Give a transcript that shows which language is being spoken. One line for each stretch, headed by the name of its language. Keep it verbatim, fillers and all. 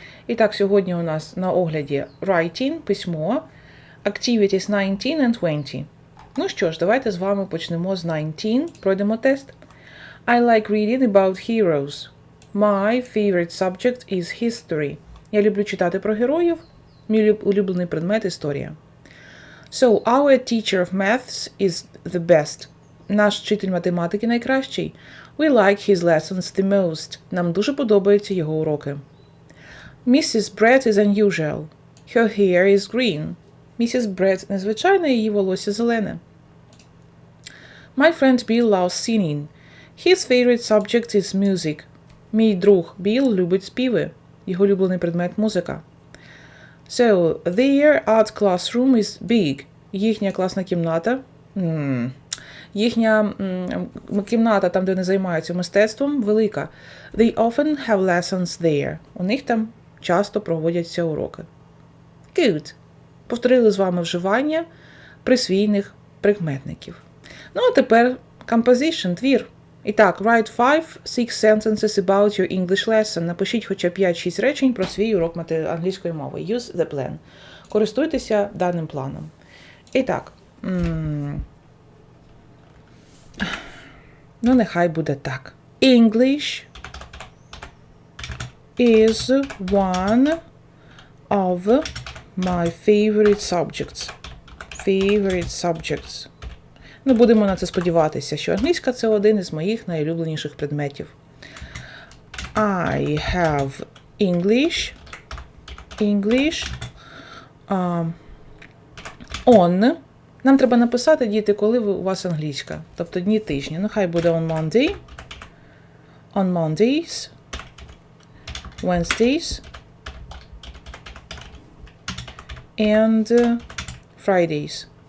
Ukrainian: І так, сьогодні у нас на огляді Writing, письмо, Activities дев'ятнадцять and двадцять. Ну що ж, давайте з вами почнемо з дев'ятнадцять, пройдемо тест.
English: I like reading about heroes. My favorite subject is history.
Ukrainian: Я люблю читати про героїв. Мій улюблений предмет – історія.
English: So, our teacher of maths is the best.
Ukrainian: Наш вчитель математики найкращий.
English: We like his lessons the most.
Ukrainian: Нам дуже подобаються його уроки.
English: Missus Brett is unusual. Her hair is green.
Ukrainian: Missus Brett незвичайна, її волосся зелене. My friend Bill loves singing.
English: His favorite subject is music.
Ukrainian: Мій друг Біл любить співи. Його улюблений предмет – музика.
English: So, their art classroom is big.
Ukrainian: Їхня класна кімната.
English: Mm.
Ukrainian: Їхня mm, кімната, там, де вони займаються мистецтвом, велика.
English: They often have lessons there.
Ukrainian: У них там часто проводяться уроки.
English: Good.
Ukrainian: Повторили з вами вживання присвійних прикметників. Ну, а тепер composition, твір.
English: І так, write five six sentences about your English lesson.
Ukrainian: Напишіть хоча п'ять шість речень про свій урок англійської мови.
English: Use the plan.
Ukrainian: Користуйтеся даним планом. І так. Mm.
English: Ну, нехай буде так. English is one of my favorite subjects. Favorite subjects.
Ukrainian: Ну, будемо на це сподіватися, що англійська – це один із моїх найулюбленіших предметів.
English: I have English, English, uh, on.
Ukrainian: Нам треба написати, діти, коли у вас англійська, тобто дні тижня.
English: Ну, хай буде on Monday, on Mondays, Wednesdays, and Fridays.